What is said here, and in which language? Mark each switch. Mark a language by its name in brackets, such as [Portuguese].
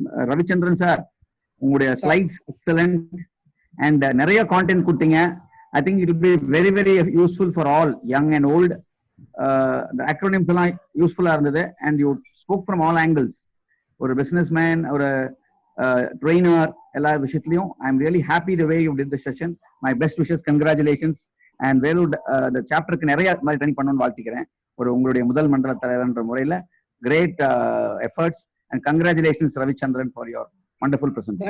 [Tamil] Ravichandran sir, உங்களுடைய slides excellent and நிறைய content கொடுத்தீங்க. [English] I think it will be very very useful for all, young and old. The acronyms [Tamil] எல்லாம் யூஸ்ஃபுல்லா இருந்தது [English] and you spoke from all angles. ஒரு businessman, ஒரு trainer, [Tamil] எல்லா விஷயத்துலயும் [English] I am really happy the way you did the session. My best wishes, congratulations. [Tamil] And Vellore the chapterக்கு நிறைய மாதிரி train பண்ணணும்னு வாழ்த்துக்கிறேன். உங்களுடைய முதல் மண்டல தலைவர்ன்ற முறையில [English] great efforts and congratulations Ravichandran for your wonderful presentation.